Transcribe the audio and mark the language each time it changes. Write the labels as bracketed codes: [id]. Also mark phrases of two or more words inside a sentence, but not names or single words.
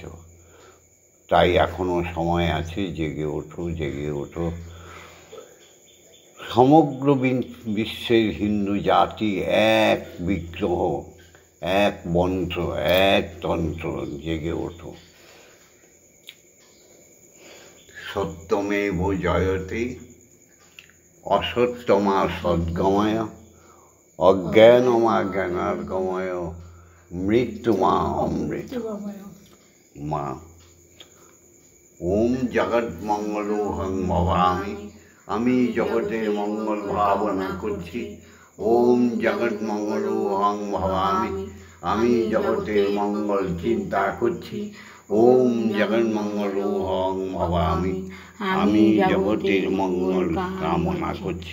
[bn] তাই এখনও সময় আছে, জেগে ওঠো, জেগে ওঠো। সমগ্র বিশ্বের হিন্দু জাতি এক বিগ্রহ, এক মন্ত্র, এক তন্ত্র। জেগে ওঠো। [sa] সত্যমেব জয়তে, অসত্যমা সদ্গময়, অজ্ঞানমা জ্ঞানার্গময়, মৃত্যুমা অমৃত। [bn] মা, [sa] ওম জগৎমঙ্গলোহং ভবামি, [bn] আমি জগতের মঙ্গল ভাবনা করছি। [sa] ওম জগৎমঙ্গলোহং ভবামি, [bn] আমি জগতের মঙ্গল চিন্তা করছি। [sa] ওম জগৎমঙ্গলোহং ভবামি, [bn] আমি জগতের মঙ্গল কামনা করছি।